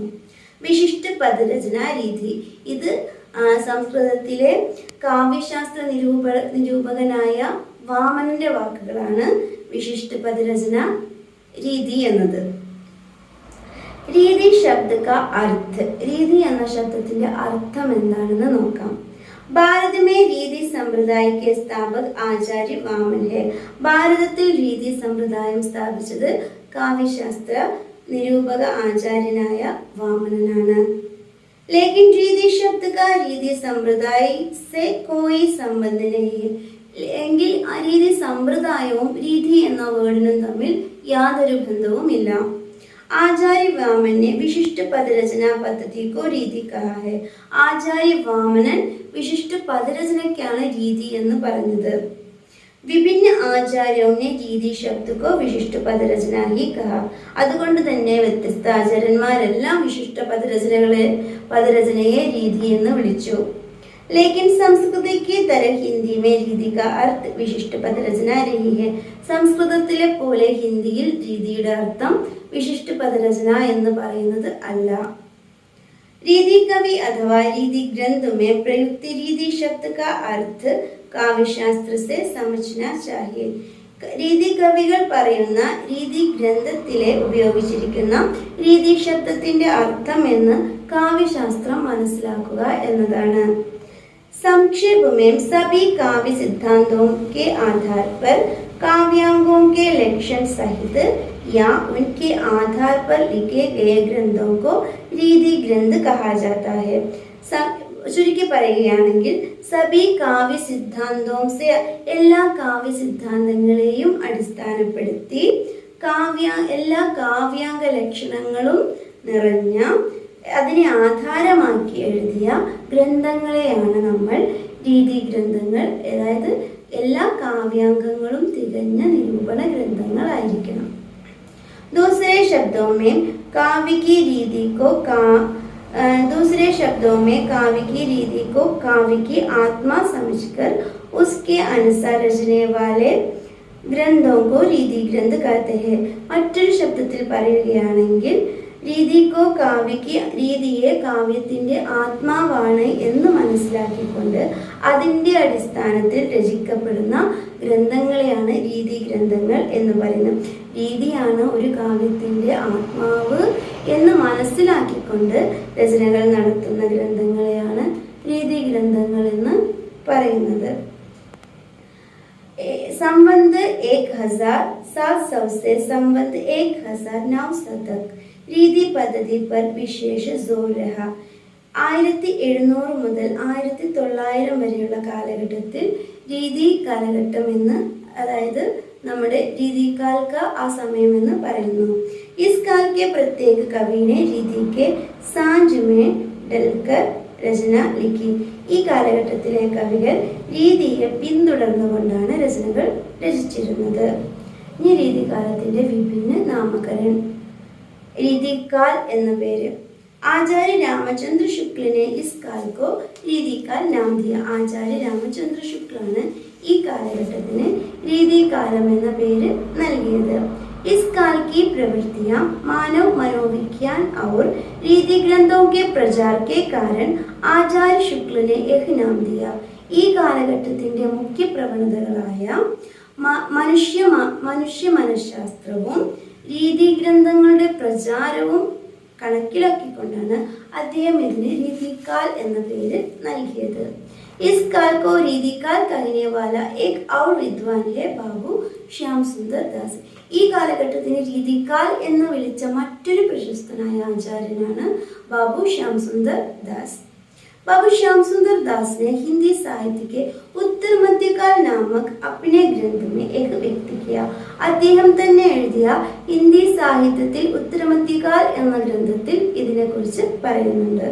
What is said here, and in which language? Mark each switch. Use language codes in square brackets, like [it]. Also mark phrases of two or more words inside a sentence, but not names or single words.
[ml] വിശിഷ്ട പദരചന രീതി, ഇത് സംസ്കൃതത്തിലെ കാവ്യശാസ്ത്ര നിരൂപകനായ വാമനന്റെ വാക്കുകളാണ് വിശിഷ്ട പദരചന രീതി എന്നത്. [hi] रीति शब्द का अर्थ, [ml] രീതി എന്ന ശബ്ദത്തിന്റെ അർത്ഥം എന്താണെന്ന് നോക്കാം. [hi] भारत में रीति संप्रदाय के स्थापक आचार्य वामन है. [ml] ഭാരതത്തിൽ രീതി സമ്പ്രദായം സ്ഥാപിച്ചത് കാവ്യശാസ്ത്ര നിരൂപക ആചാര്യനായ വാമനനാണ്. [hi] लेकिन रीति शब्द का रीति संप्रदाय से कोई संबंध नहीं है. [ml] എങ്കിൽ ആ രീതി സമ്പ്രദായവും രീതി എന്ന വേർഡിനും തമ്മിൽ യാതൊരു ബന്ധവുമില്ല. [hi] आचार्य वामन ने विशिष्ट पद रचना पद्धति को रीति कहा है. [ml] ആചാര്യ വാമനൻ വിശിഷ്ട പദരചനയ്ക്കാണ് രീതി എന്ന് പറഞ്ഞത്. [hi] विभिन्न आचार्यों ने रीति शब्द को विशिष्ट പദരചന ही कहा. [ml] അതുകൊണ്ട് തന്നെ വ്യത്യസ്ത ആചാര്യന്മാരെല്ലാം വിശിഷ്ട പദരചനയെ രീതി എന്ന് വിളിച്ചു. [hi] लेकिन संस्कृत की तरह हिंदी में रीति का अर्थ विशिष्ट पदरचना रही है. [ml] സംസ്കൃതത്തിലെ പോലെ ഹിന്ദിയിൽ രീതിയുടെ അർത്ഥം വിശിഷ്ട പദരചന എന്ന് പറയുന്നത് അല്ല. [hi] रीति कवि अथवा रीति ग्रंथ में प्रयुक्त रीति शब्द का अर्थ काव्यशास्त्र से समझना चाहिए. [ml] രീതി കവികൾ പറയുന്ന രീതി ഗ്രന്ഥത്തിലെ ഉപയോഗിച്ചിരിക്കുന്ന രീതി ശബ്ദത്തിന്റെ അർത്ഥം എന്ന് കാവ്യശാസ്ത്രം മനസ്സിലാക്കുക എന്നതാണ്. [hi] संक्षेप में सभी काव्य सिद्धांतों के आधार पर काव्यांगों के लक्षण सहित या उनके आधार पर लिखे गए ग्रंथों को रीति ग्रंथ कहा जाता है. [ml] ചുരുക്കി പറയുകയാണെങ്കിൽ സബി കാവ്യ സിദ്ധാന്തവും എല്ലാ കാവ്യ സിദ്ധാന്തങ്ങളെയും അടിസ്ഥാനപ്പെടുത്തി എല്ലാ കാവ്യാംഗ ലക്ഷണങ്ങളും നിറഞ്ഞ അതിനെ ആധാരമാക്കി എഴുതിയ ഗ്രന്ഥങ്ങളെയാണ് നമ്മൾ രീതി ഗ്രന്ഥങ്ങൾ, അതായത് എല്ലാ കാവ്യാംഗങ്ങളും തികഞ്ഞ നിരൂപണ ഗ്രന്ഥങ്ങളായിരിക്കണം. [hi] दूसरे शब्दों में काव्य की रीति को काव्य की आत्मा समझकर उसके अनुसार रचने वाले ഗ്രന്ഥവും को रीति ग्रंथ कहते हैं. [ml] മറ്റൊരു ശബ്ദത്തിൽ പറയുകയാണെങ്കിൽ രീതിയെ കാവ്യത്തിന്റെ ആത്മാവാണ് എന്ന് മനസ്സിലാക്കിക്കൊണ്ട് അതിന്റെ അടിസ്ഥാനത്തിൽ രചിക്കപ്പെടുന്ന ഗ്രന്ഥങ്ങളെയാണ് രീതി ഗ്രന്ഥങ്ങൾ എന്ന് പറയുന്നത്. രീതിയാണ് ഒരു കാവ്യത്തിന്റെ ആത്മാവ് എന്ന് മനസ്സിലാക്കിക്കൊണ്ട് രചനകൾ നടത്തുന്ന ഗ്രന്ഥങ്ങളെയാണ് രീതി ഗ്രന്ഥങ്ങൾ എന്ന് പറയുന്നത്. [hi] संबंध 1700 से संबंध 1900 तक रीति पद्धति पर विशेष जोर रहा. [ml] 1700 മുതൽ 1900 വരെയുള്ള കാലഘട്ടത്തിൽ രീതി കാലഘട്ടം എന്ന്, അതായത് നമ്മുടെ രീതികാൽക്ക ആ സമയം എന്ന് പറയുന്നു. [hi] इस काल के प्रत्येक कवि ने रीति के सांझ में डलकर रचना लिखी. [ml] ഈ കാലഘട്ടത്തിലെ കവികൾ രീതിയെ പിന്തുടർന്നുകൊണ്ടാണ് രചനകൾ രചിച്ചിരുന്നത്. ഈ രീതികാലത്തിന്റെ വിഭിന്ന നാമകരൺ. രീതികാൽ എന്ന പേര് [hi] आचार्य रामचंद्र शुक्ल ने इस काल को रीतिकाल नाम दिया. [ml] ആചാര്യ രാമചന്ദ്ര ശുക്ലാണ് ഈ കാലഘട്ടത്തിന് രീതികാലം എന്ന പേര് നൽകിയത്. [hi] इस काल की प्रवृत्तियां मानव मनोविज्ञान और रीति ग्रंथों के प्रचार के कारण आचार्य शुक्ल ने यह नाम दिया. [ml] ഈ കാലഘട്ടത്തിന്റെ മുഖ്യ പ്രവണതകളായ മനുഷ്യ മനഃശാസ്ത്രവും രീതിഗ്രന്ഥങ്ങളുടെ പ്രചാരവും കണക്കിലാക്കിക്കൊണ്ടാണ് അദ്ദേഹം ഇതിന് രീതികാൽ എന്ന പേര് നൽകിയത്. [hi] इस काल को रीतिकाल कहने वाला एक और विद्वान है बाबू श्याम सुंदर दास. [ml] ഈ കാലഘട്ടത്തിന് രീതികാൽ എന്ന് വിളിച്ച മറ്റൊരു പ്രശസ്തനായ ആചാര്യനാണ് ബാബു ശ്യാം സുന്ദർ ദാസ്. [hi] बाबू श्याम सुंदर दास ने हिंदी साहित्य के उत्तर मध्यकाल नामक अपने ग्रंथ में एक व्यक्ति किया. [ml] അദ്ദേഹം തന്നെ എഴുതിയ ഹിന്ദി സാഹിത്യത്തിൽ ഉത്തരമധ്യകാൽ എന്ന ഗ്രന്ഥത്തിൽ ഇതിനെക്കുറിച്ച് പറയുന്നുണ്ട്.